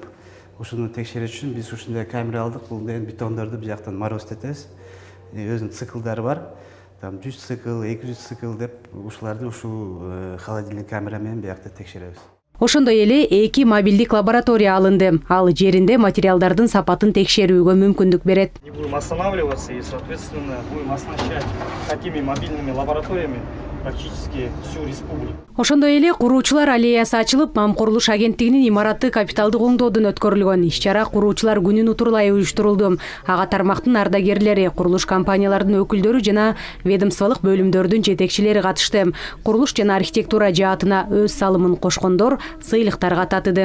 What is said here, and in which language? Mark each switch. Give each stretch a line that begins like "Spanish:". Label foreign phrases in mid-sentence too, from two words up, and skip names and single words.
Kyrgyz: Ушуну текшериш үчүн биз ушундай камера алдык. Бул деген бетондорду бул жактан морозтетебиз. Өзүнүн циклдары бар. Там 100 цикл, 200 цикл деп ушуларды ушул холодильник камера менен биякта текшеребиз. Ошондой эле 2 мобилдик лаборатория алынды. Ал жеринде материалдардын сапатын текшерүүгө мүмкүндүк берет.
Russian: Не будем останавливаться и, соответственно, будем оснащать такими мобильными лабораториями практически всю республику.
Kyrgyz: Ошондой эле куруучулар аллеясы ачылып, МАМ курулуш агенттигинин имараты капиталдык оңдоодон өткөрүлгөн. Иш-чара куруучулар күнүн утурлай уюштурулду. Ага тармактын ардагерлери, курулуш компаниялардын өкүлдөрү жана ведомстволук бөлүмдөрдүн жетекчилери катышты. Курулуш жана архитектура жаатына өз салымын кошкондор сыйлыктарга татыды.